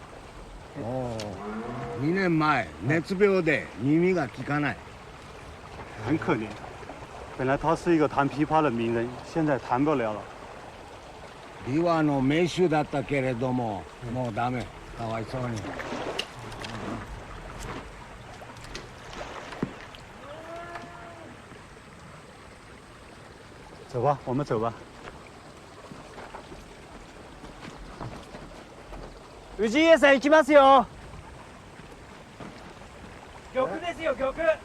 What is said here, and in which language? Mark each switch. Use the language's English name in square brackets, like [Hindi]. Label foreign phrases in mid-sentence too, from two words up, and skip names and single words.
[Japanese] お2年前熱病で耳が聞かない。 [Chinese] 很可怜。本来他是一个弹琵琶的名人，现在弹不了了。 [Japanese] 琵琶の名手だったけれども、もうダメ。かわいそうに。 [Chinese] 走吧，我们走吧。 [Japanese] 氏家さん行きますよ。玉ですよ、玉。